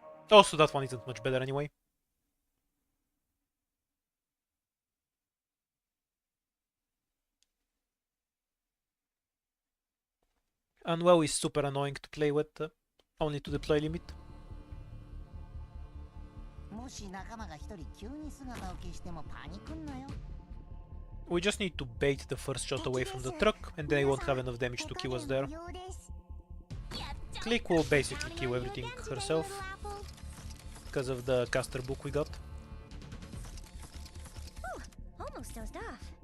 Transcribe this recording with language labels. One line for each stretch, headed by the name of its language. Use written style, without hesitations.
English: Also, that one isn't much better anyway. Unwell is super annoying to play with, only to deploy limit.
Japanese: もし仲間が一人急に姿を消してもパニクんなよ。
English: We just need to bait the first shot away from the truck, and then they won't have enough damage to kill us there. Click will basically kill everything herself, because of the caster book we got. Almost dozed off.